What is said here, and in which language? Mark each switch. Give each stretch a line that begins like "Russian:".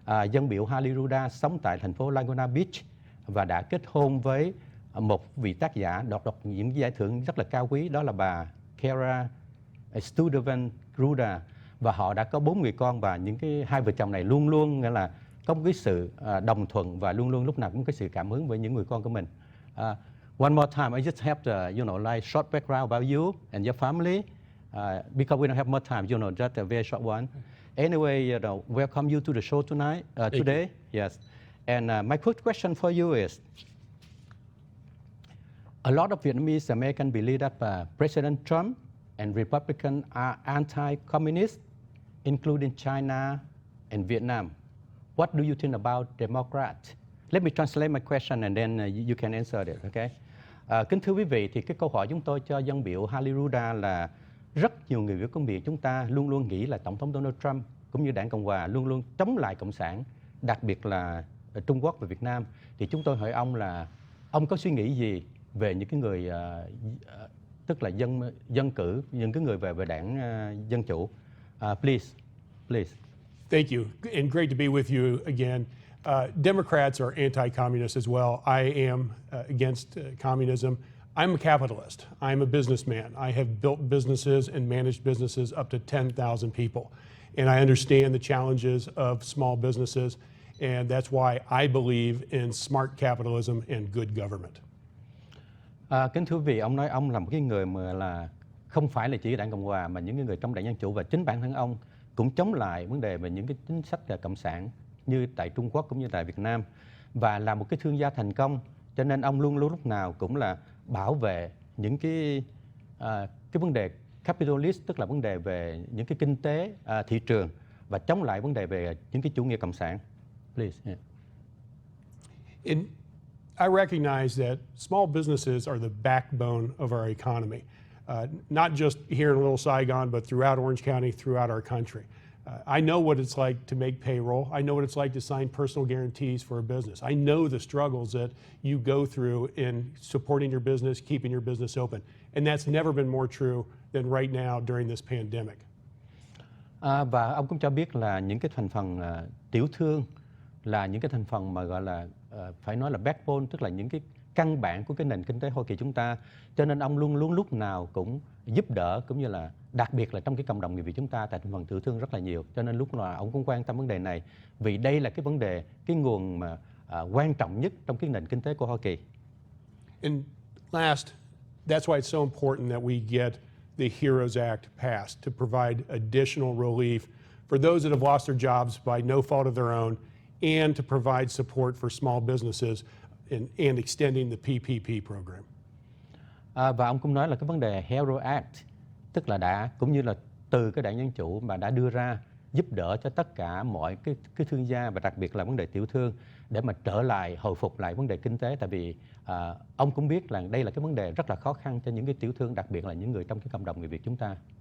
Vietnamese: Dân biểu Harley Ruda sống tại thành phố Laguna Beach và đã kết hôn với một vị tác giả đoạt những giải thưởng rất là cao quý, đó là bà Kara Stuyvesant Ruda, và họ đã có 4 người con, và những cái hai vợ chồng này luôn luôn nghĩa là có một cái sự đồng thuận và luôn luôn lúc nào cũng có sự cảm hứng với những người con của mình.
English: One more time, I just have to, like short background about you and your family, because we don't have more time, just a very short one. Anyway, welcome you to the show tonight, today. Yes, and my quick question for you is: a lot of Vietnamese Americans believe that President Trump and Republicans are anti-communist, including China and Vietnam. What do you think about Democrats? Let me translate my question and then you can answer it, okay?
Vietnamese: Kính thưa quý vị, thì cái câu hỏi chúng tôi cho dân biểu Harley Ruda là rất nhiều người Việt công việc chúng ta luôn luôn nghĩ là Tổng thống Donald Trump cũng như Đảng Cộng Hòa luôn luôn chống lại Cộng sản, đặc biệt là Trung Quốc và Việt Nam. Thì chúng tôi hỏi ông là ông có suy nghĩ gì về những cái người tức là dân cử, những cái người về đảng Dân Chủ.
English: Please. Thank you, and great to be with you again. Democrats are anti-communist as well. I am against communism. I'm a capitalist. I'm a businessman. I have built businesses and managed businesses up to 10,000 people. And I understand the challenges of small businesses, and that's why I believe in smart capitalism and good government.
Vietnamese: Kính thưa quý vị, ông nói ông là một cái người mà là không phải là chỉ Đảng Cộng Hòa mà những người trong Đảng Dân Chủ, và chính bản thân ông cũng chống lại vấn đề về những cái chính sách cộng sản như tại Trung Quốc cũng như tại Việt Nam, và là một cái thương gia thành công, cho nên ông luôn lúc nào cũng là bảo vệ những cái vấn đề capitalist, tức là vấn đề về những cái kinh tế thị trường, và chống lại vấn đề về những cái chủ nghĩa cộng sản.
English: Please. Yeah. I recognize that small businesses are the backbone of our economy, not just here in Little Saigon, but throughout Orange County, throughout our country. I know what it's like to make payroll. I know what it's like to sign personal guarantees for a business. I know the struggles that you go through in supporting your business, keeping your business open. And that's never been more true than right now during this pandemic.
Vietnamese: Và ông cũng cho biết là những cái thành phần tiểu thương là những cái thành phần mà gọi là phải nói là backbone, tức là những cái căn bản của cái nền kinh tế Hoa Kỳ chúng ta. Cho nên ông luôn luôn lúc nào cũng giúp đỡ, cũng như là đặc biệt là trong cái cộng đồng người Việt chúng ta tại thành phần tiểu thương rất là nhiều. Cho nên lúc nào ông cũng quan tâm vấn đề này, vì đây là cái vấn đề, cái nguồn mà quan trọng nhất trong cái nền kinh tế của Hoa Kỳ.
English: And last, that's why it's so important that we get the HEROES Act passed to provide additional relief for those that have lost their jobs by no fault of their own, and to provide support for small businesses and extending the PPP program.
Vietnamese: Và ông cũng nói là cái vấn đề Hero Act, tức là đã cũng như là từ cái đảng Dân Chủ mà đã đưa ra giúp đỡ cho tất cả mọi cái thương gia và đặc biệt là vấn đề tiểu thương để mà trở lại hồi phục lại vấn đề kinh tế, tại vì ông cũng biết là đây là cái vấn đề rất là khó khăn cho những cái tiểu thương, đặc biệt là những người trong cái cộng đồng người Việt chúng ta.